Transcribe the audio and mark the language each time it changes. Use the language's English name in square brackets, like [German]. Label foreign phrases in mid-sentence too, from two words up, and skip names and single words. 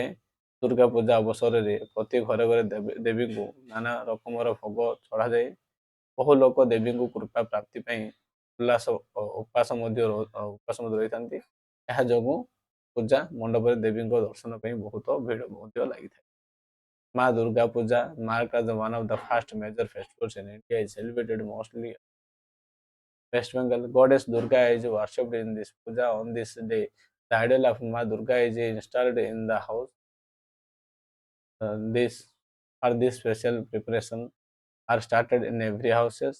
[Odia] ଦୁର୍ଗା ପୂଜା ଅବସରରେ ପ୍ରତି ଘରେ ଘରେ ଦେବୀଙ୍କୁ ନାନା ରକମର ଭୋଗ ଚଢ଼ାଯାଏ। ବହୁ ଲୋକ ଦେବୀଙ୍କୁ କୃପା ପ୍ରାପ୍ତି ପାଇଁ ଉପାସ ମଧ୍ୟ ରହିଥାନ୍ତି। ଏହା ଯୋଗୁଁ ପୂଜା ମଣ୍ଡପରେ ଦେବୀଙ୍କ ଦର୍ଶନ ପାଇଁ ବହୁତ ଭିଡ଼ ମଧ୍ୟ ଲାଗିଥାଏ। [English] ମା ଦୁର୍ଗା ପୂଜା marked as one of the first major festivals in India is celebrated mostly West Bengal. Goddess Durga is worshipped in this puja. On this day, the idol of Ma Durga is installed in the house. This special preparation are started in every houses.